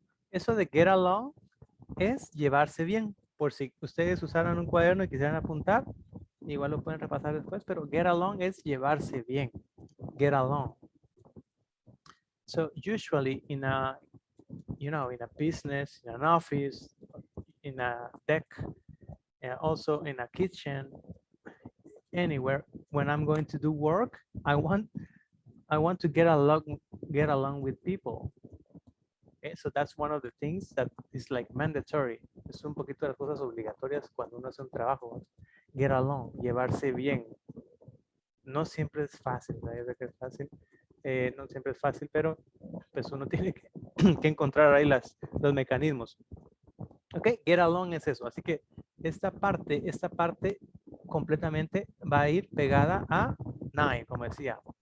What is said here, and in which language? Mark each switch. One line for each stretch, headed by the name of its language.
Spanish: Eso de get along es llevarse bien. Por si ustedes usaran un cuaderno y quisieran apuntar, igual lo pueden repasar después, pero get along es llevarse bien.
English: Get along. So usually in a, in a business, in an office, in a deck, and also in a kitchen, anywhere, when I'm going to do work, I want to get along with people. Okay, so that's one of the things that is like mandatory.
Spanish: Es un poquito de las cosas obligatorias cuando uno hace un trabajo. Get along, llevarse bien. No siempre es fácil, ¿no? Yo sé que es fácil. No siempre es fácil, pero pues uno tiene que, que encontrar ahí los mecanismos. Ok, get along es eso. Así que esta parte completamente va a ir pegada a 9, como decía.